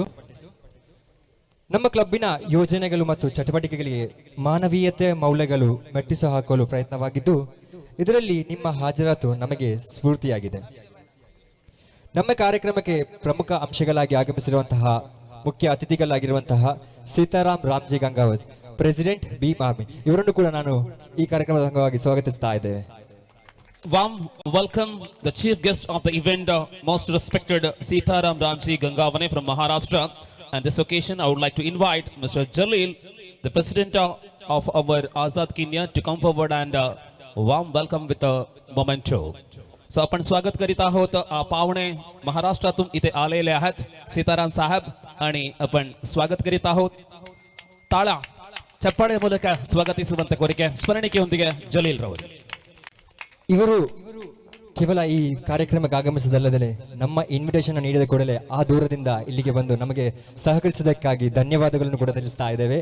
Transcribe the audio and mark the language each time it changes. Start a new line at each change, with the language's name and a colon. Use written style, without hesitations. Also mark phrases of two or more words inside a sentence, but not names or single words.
Kannada: ನಮ್ಮ ಕ್ಲಬ್ಬಿನ ಯೋಜನೆಗಳು ಮತ್ತು ಚಟುವಟಿಕೆಗಳಿಗೆ ಮಾನವೀಯತೆ ಮೌಲ್ಯಗಳು ಮೆಟ್ಟಿಸು ಹಾಕಲು ಪ್ರಯತ್ನವಾಗಿದ್ದು, ಇದರಲ್ಲಿ ನಿಮ್ಮ ಹಾಜರಾತು ನಮಗೆ ಸ್ಫೂರ್ತಿಯಾಗಿದೆ. ನಮ್ಮ ಕಾರ್ಯಕ್ರಮಕ್ಕೆ ಪ್ರಮುಖ ಅಂಶಗಳಾಗಿ ಆಗಮಿಸಿರುವಂತಹ ಮುಖ್ಯ ಅತಿಥಿಗಳಾಗಿರುವಂತಹ ಸೀತಾರಾಮ್ ರಾಮ್ಜಿ ಗಂಗಾವತ್, ಪ್ರೆಸಿಡೆಂಟ್ ಬಿ ಮಾಮಿ, ಇವರನ್ನು ಕೂಡ ನಾನು ಈ ಕಾರ್ಯಕ್ರಮದ ಅಂಗವಾಗಿ ಸ್ವಾಗತಿಸ್ತಾ ಇದ್ದೇನೆ.
English: Warm welcome the chief guest of the event, most respected Sitaram Ramji Gangavane from Maharashtra. And this occasion I would like to invite Mr. Jalil, the president of our Azad Kenya, to come forward and warm welcome with a memento.
Marathi: So आपण स्वागत करीत आहोत पाहुणे महाराष्ट्रातून इथे आलेले आहेत सीताराम साहेब, आणि आपण स्वागत करीत आहोत.
Kannada: ತಾಳ ಚಪ್ಪಾಳೆ ಮೂಲಕ ಸ್ವಾಗತಿಸುವಂತ ಕೋರಿಕೆ ಸ್ಮರಣಿಕೆಯೊಂದಿಗೆ ಜಲೀಲ್ ರವರು. ಇವರು ಕೇವಲ ಈ ಕಾರ್ಯಕ್ರಮಕ್ಕೆ ಆಗಮಿಸದಲ್ಲದೆ ನಮ್ಮ ಇನ್ವಿಟೇಷನ್ ನೀಡಿದ ಕೂಡಲೇ ಆ ದೂರದಿಂದ ಇಲ್ಲಿಗೆ ಬಂದು ನಮಗೆ ಸಹಕರಿಸಿದ್ದಕ್ಕಾಗಿ ಧನ್ಯವಾದಗಳನ್ನು ಕೂಡ ತಿಳಿಸ್ತಾ ಇದ್ದೇವೆ.